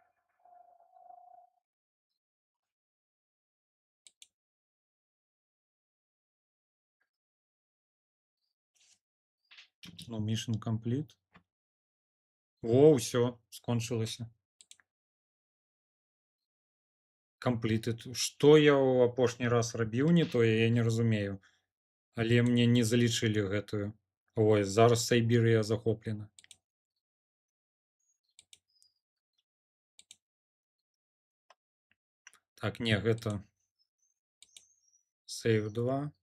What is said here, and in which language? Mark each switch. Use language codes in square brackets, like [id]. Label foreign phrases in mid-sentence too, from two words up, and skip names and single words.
[be] Ну, [en] mission complete. [be] Во, ўсё, скончылася. [en] Completed. [be] Што я ў апошні раз рабіў не тое, я не разумею. Але мне не залічылі гэтую. Ой, зараз Сайбірыя захоплена. Так, не, гэта Save 2.